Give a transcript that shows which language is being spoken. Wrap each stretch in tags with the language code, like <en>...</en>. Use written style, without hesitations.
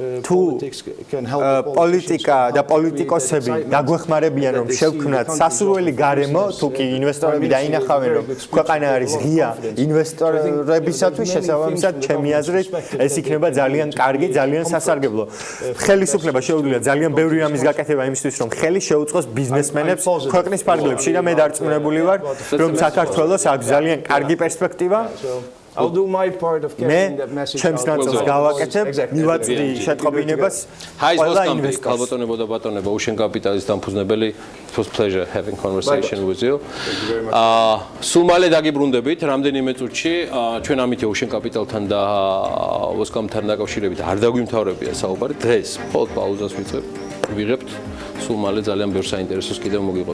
<ka>თუ პოლიტიკა და პოლიტიკოსები დაგვეხმარებიან რომ შევქმნათ სასურველი გარემო, თუ კი ინვესტორები დაინახავენ რომ ქვეყანა არის ღია ინვესტორებისათვის, შესაბამისად ჩემი აზრით ეს იქნება ძალიან კარგი, ძალიან სასარგებლო. ხელისუფლება შეუძლია ძალიან ბევრი რამის გაკეთება იმისთვის რომ ხელი შეუწყოს ბიზნესმენებს ქვეყნის ფარგლებში და მე დარწმუნებული ვარ რომ საქართველოს აქვს ძალიან კარგი პერსპექტივა.</ka> <en>I'll do my part of getting that message out.</en> <ka>ჩემს ნაწილს გავაკეთებ, მივაწვდი შეტყობინებას. ყველა ინვესტორს. ალბათონებო და ბატონებო, ოუშენ კაპიტალის დამფუძნებელი,</ka> <en>it was pleasure having conversation with you.</en> <ka>სულ მალე დაგიბრუნდებით რამდენიმე წუთში, ჩვენ ამით ოუშენ კაპიტალთან და ოსკამთან დაკავშირებით არ დაგვიმთავრებია საუბარი. დღეს მხოლოდ პაუზას ვიღებთ. სულ მალე ძალიან ბევრ საინტერესოს კიდევ მოგიყვებით.</ka>